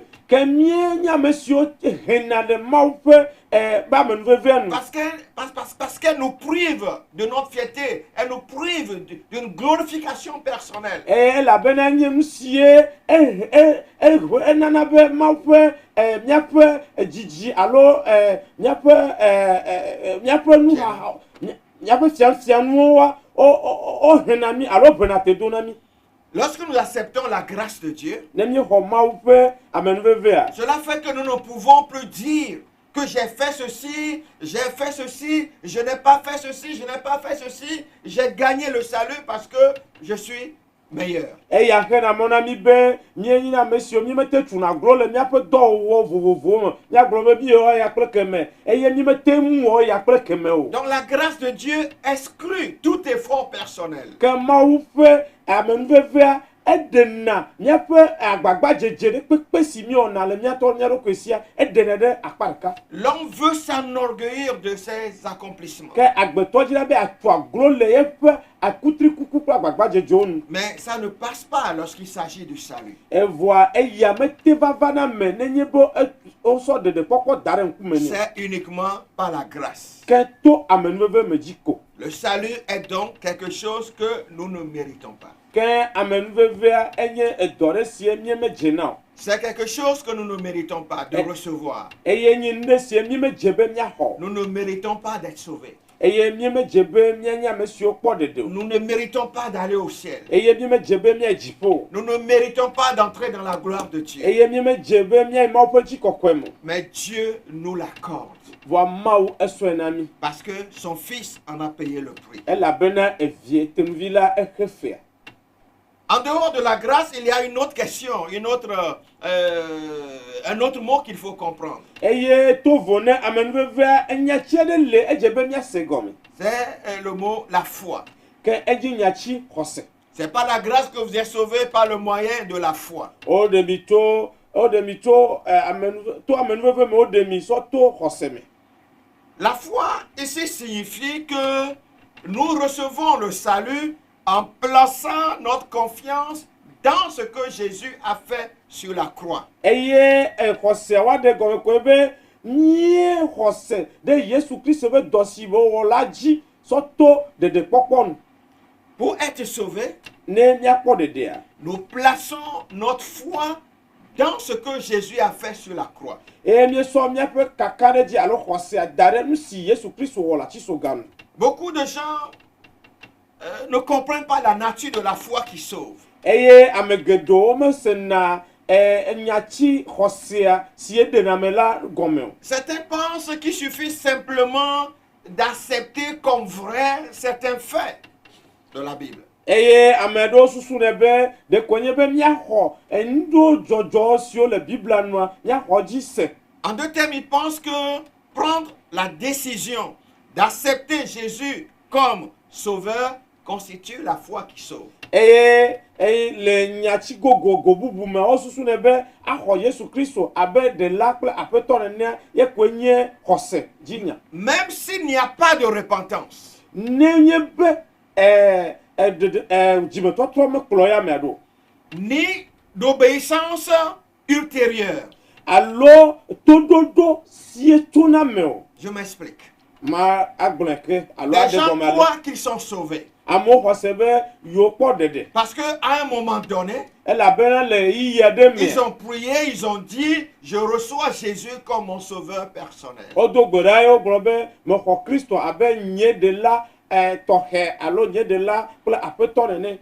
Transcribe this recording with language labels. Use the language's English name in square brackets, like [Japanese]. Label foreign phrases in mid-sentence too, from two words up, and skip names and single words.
[Ewe] Ke mie nye ame siwo hena ɖe Mawu ƒe be amenuvevea nu. [French] parce qu'elle nous prive de notre fierté, elle nous prive d'une glorification personnelle. [Ewe] Elabena nye nu sie enana be Mawu ƒe míaƒe dzidzi alo míaƒe nu míaƒe fianuwoa o hena mi alo bena te do na mi. [French] Lorsque nous acceptons la grâce de Dieu, [Ewe] Ne míexɔ Mawu ƒe amenuvevea. [French] cela fait que nous ne pouvons plus dire que j'ai fait ceci, je n'ai pas fait ceci, je n'ai pas fait ceci, j'ai gagné le salut parce que je suis meilleur. [Ewe] Eya hena mɔ na mi be míenyi ame siwo míemete tuna gblɔ le míaƒe dɔwɔwɔ vovovowo me. Míagblɔ be mi wɔ ya kple keme eye míemete ŋu wɔ ya kple keme o. [French] Donc la grâce de Dieu exclut tout effort personnel. [Ewe] Ke Mawu ƒe amenuvevea eɖena míaƒe agbagbadzedze ɖe kpekpe si míewɔna le míatɔ míaɖokui sia eɖenɛ ɖe akpa ɖeka. [French] L'homme veut s'enorgueillir de ses accomplissements. [Ewe] Ke agbetɔ dzina be atu aglo le yeƒe akutrikuku kple agbagbadzedzewo nu. [French] Mais ça ne passe pas lorsqu'il s'agit du salut. [Ewe] Evɔa eya mete vavana me nenye be wosɔ ɖeɖekpɔkpɔ da ɖe ŋkume nɛ. [French] C'est uniquement par la grâce. [Ewe] Ke to amenuveve me dzi ko. [French] Le salut est donc quelque chose que nous ne méritons pas. [Ewe] Ke amenuvevea enye edɔ ɖe sie míemedzena o. [French] C'est quelque chose que nous ne méritons pas de recevoir. [Ewe] Eye nye nu ɖe sie míemedze be míaxɔ. [French] Nous ne méritons pas d'être sauvés. [Ewe] Eye míemedze be míanye ame siwo kpɔ ɖeɖe o. [French] Nous ne méritons pas d'aller au ciel. [Ewe] Eye míemedze be míayi dziƒo o. [French] Nous ne méritons pas d'entrer dans la gloire de Dieu. [Ewe] Eye míemedze be míayi Mawu ƒe dzikɔkɔe me. [French] Mais Dieu nous l'accorde [Ewe] Voa Mawu esɔe na mi. [French] parce que son Fils en a payé le prix. [Ewe] Elabena evie tenuvi la exe fea. [French] En dehors de la grâce, il y a une autre question, un autre mot qu'il faut comprendre. [Ewe] Eye to vo ne amenuvevea enyatsi aɖe le edze be míase gɔme. [French] C'est le mot la foi. [Ewe] Ke edzi nyatsi xɔse. [French] C'est pas la grâce que vous êtes sauvé par le moyen de la foi. [Ewe] O ɖe mi to amenuveve me o ɖe mi sɔ to xɔse me. [French] La foi ici signifie que nous recevons le salut en plaçant notre confiance dans ce que Jésus a fait sur la croix. [Ewe] eye exɔse wa de gɔme koe be mie xɔse ɖe Yesu Kristo be dɔ si be wɔ la dzi sɔto ɖeɖekpɔkpɔ nu. [French] Pour être sauvés, [Ewe] Ne míakpɔ ɖeɖea, [French] nous plaçons notre foi dans ce que Jésus a fait sur la croix. [Ewe] eye míesɔ míaƒe kaka ɖe dzi alo xɔsea da ɖe nu si Yesu Kristo wɔ le atsisoga nu. [French] Beaucoup de gens ne comprennent pas la nature de la foi qui sauve. [Ewe] Eye ame geɖewo mesena nyatsi xɔsea si eɖena me la gɔme o. [French] Certains pensent qu'il suffit simplement d'accepter comme vrai certains faits de la Bible. [Ewe] Eye ame ɖewo susu ne be ɖeko nye be míaxɔ enuɖo dzɔdzɔ siwo le Biblia nua míaxɔ dzi se. [French] En deux termes, ils pensent que prendre la décision d'accepter Jésus comme sauveur constitue la foi qui sauve. [Ewe] Eye le nyatsi gogogo bubu me wo susu ne be axɔ Yesu Kristo abe ɖela kple aƒetɔ nenea ye koe nye xɔse dzinya. [French] Même s'il n'y a pas de repentance, [Ewe] Nenye be dzimetɔtrɔ mekplɔ ya mea ɖo [French] ni d'obéissance ultérieure. [Ewe] alo toɖoɖo sie tona me o. [French] Je m'explique. [Ewe] Ma agblɔe ke alo [French] Les [Ewe] ade [French] gens [Ewe] gɔme ale. [French] croient qu'ils sont sauvés. [Ewe] Amewo xɔ se be yewo kpɔ ɖeɖe. [French] Parce qu'à un moment donné, [Ewe] Elabena le yiyi aɖe me. [French] ils ont prié, ils ont dit, je reçois Jésus comme mon sauveur personnel. [Ewe] Wodo gbe ɖa ye wogblɔ be mexɔ Kristo abe nye ɖela tɔxɛ alo nye ɖela kple aƒetɔ nene.